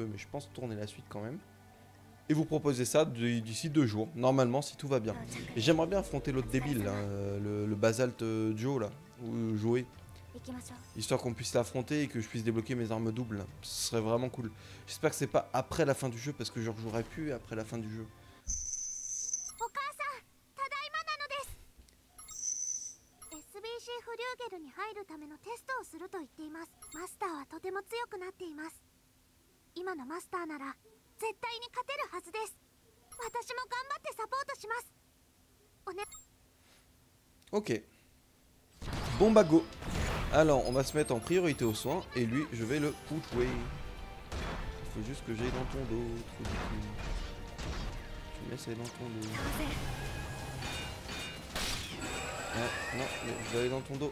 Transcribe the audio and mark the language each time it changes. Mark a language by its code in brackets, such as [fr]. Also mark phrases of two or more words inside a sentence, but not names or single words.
[fr] Mais je pense tourner la suite quand même. Et vous proposer ça d'ici 2 jours. Normalement, si tout va bien. Et j'aimerais bien affronter l'autre débile, là, le Basalt Joe, là. Ou Joey. Histoire qu'on puisse l'affronter et que je puisse débloquer mes armes doubles. Ce serait vraiment cool. J'espère que c'est pas après la fin du jeu, parce que je rejouerai plus après la fin du jeu. [ja] SBC フリューゲルに入るためのテストをすると言っています。マスターはとても強くなっています。今のマスターなら絶対に勝てるはずです。私も頑張ってサポートします。おね。 [fr] Ok. Bon bah go. Alors on va se mettre en priorité aux soins et lui je vais le outway. Il faut juste que j'aille dans ton dos. Tu mets ça dans ton dos. Non, mais je vais aller dans ton dos.